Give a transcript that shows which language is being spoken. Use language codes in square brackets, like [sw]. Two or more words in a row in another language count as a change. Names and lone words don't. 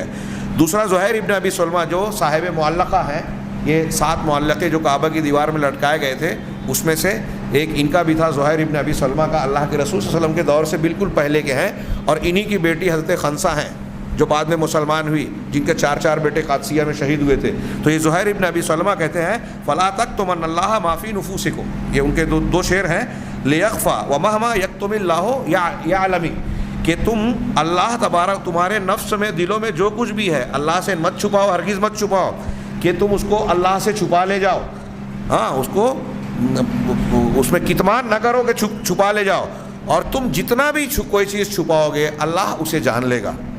[ur] دوسرا زہیر ابن ابی سلمہ جو صاحب معلقہ ہیں، یہ 7 معلقے جو کعبہ کی دیوار میں لٹکائے گئے تھے اس میں سے ایک ان کا بھی تھا، زہیر ابن ابی سلمہ کا، اللہ کے رسول [ar] صلی اللہ علیہ وسلم [ur] کے دور سے بالکل پہلے کے ہیں، اور انہی کی بیٹی حضرت خنسہ ہیں جو بعد میں مسلمان ہوئی، جن کے 4 بیٹے قادسیہ میں شہید ہوئے تھے۔ تو یہ زہیر ابن ابی سلمہ کہتے ہیں [ar] فلا تکتمن اللہ ما فی نفوسکم، [ur] یہ ان کے دو شعر ہیں، [ar] لیخفا ومہما یکتم اللہ یعلمی، [ur] کہ تم اللہ تبارک تمہارے نفس میں، دلوں میں جو کچھ بھی ہے اللہ سے مت چھپاؤ، ہرگز مت چھپاؤ، کہ تم اس کو اللہ سے چھپا لے جاؤ، ہاں اس کو اس میں کتمان نہ کرو کہ چھپا لے جاؤ، اور تم جتنا بھی کوئی چیز چھپاؤ گے اللہ اسے جان لے گا۔